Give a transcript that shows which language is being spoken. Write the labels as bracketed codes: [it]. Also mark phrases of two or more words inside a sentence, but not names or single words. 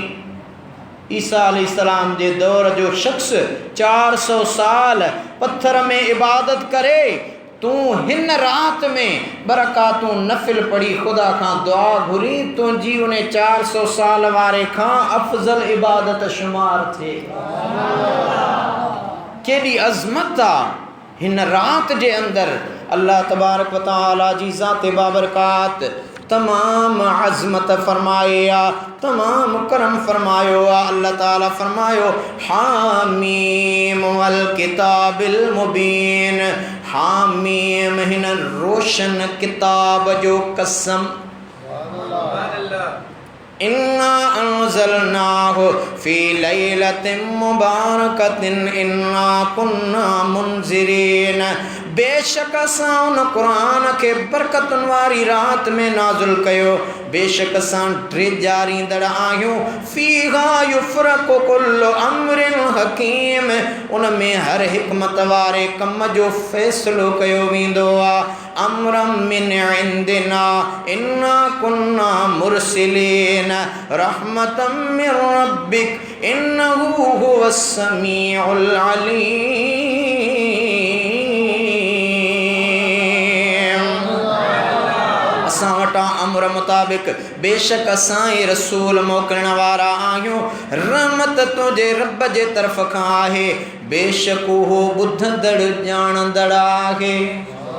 [sd] ईसा अलैहिस्सलाम जे दौर जो शख्स 400 साल पत्थर में इबादत करे, तू हिन रात में बरकातूं नफ़िल पढ़ी खुदा खां दुआ घुरी, तुंहिंजी उन 400 साल वारे खां अफ़ज़ल इबादत शुमार थे। केॾी अज़मत आहे हिन रात जे अंदरि। अल्लाह तबारक व तआला जी ज़ाते बाबरकात तमाम अज़मत फरमाया, तमाम करम फरमायो। अल्लाह ताला फरमायो, [ar] حم والكتاب المبين, [sd] हामीम हिन रोशन किताब जो कसम। [ar] إنا أنزلناه في ليلة مباركة إنا كنا منذرين, [sd] बेशक असां उन क़ुरान खे बरकतुनि वारी रात में नाज़िल कयो, बेशक असां ड्रिजारींदड़ आहियूं। [ar] فيها يفرق كل أمر حكيم, [sd] उन में हर हिकमत वारे कम जो फ़ैसिलो कयो वेंदो आहे। [ar] أمرا من عندنا إنا كنا مرسلين رحمة من ربك إنه هو السميع العليم. [sd] असां वटां अमर मुताबिक बेशक असां ई रसूल मोकिलण वारा आहियूं, रहमत तुंहिंजे रब जे तरफ़ खां आहे, बेशक उहो ॿुधंदड़ ॼाणंदड़ आहे।